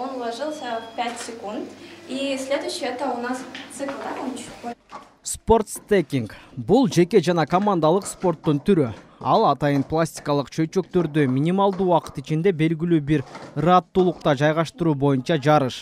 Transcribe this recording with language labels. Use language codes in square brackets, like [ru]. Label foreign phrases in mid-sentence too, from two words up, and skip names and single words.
[ru] уложился в 5 секунд. И следующий это у нас цикл, да, он чуть-чуть. [ky] Спортстекинг бул жеке жана командалык спорттун түрү. Ал атайын пластикалык чөйчөктөрдү минималдуу убакыт ичинде белгилүү бир ыраттуулукта жайгаштыруу боюнча жарыш.